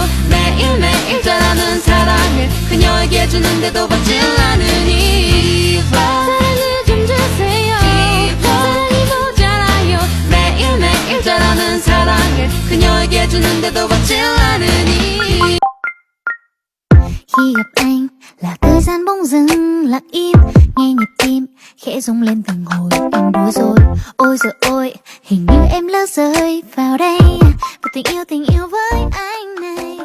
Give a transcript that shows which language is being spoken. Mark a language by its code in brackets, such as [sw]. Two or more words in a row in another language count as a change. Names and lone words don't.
[ko] 매일매일 자라는 사랑을 그녀에게 주는데도 받질 않으니 사랑을 좀 주세요. 사랑이 모자라요. 매일매일 자라는 사랑을 그녀에게 주는데도 받질 않으니. [vi] Khi gặp anh là thời gian bỗng dừng lặng im, nghe nhịp tim khẽ rung lên từng hồi em đuối rồi. Ôi giời ôi, hình như em lỡ rơi vào đây, và tình yêu với anh này.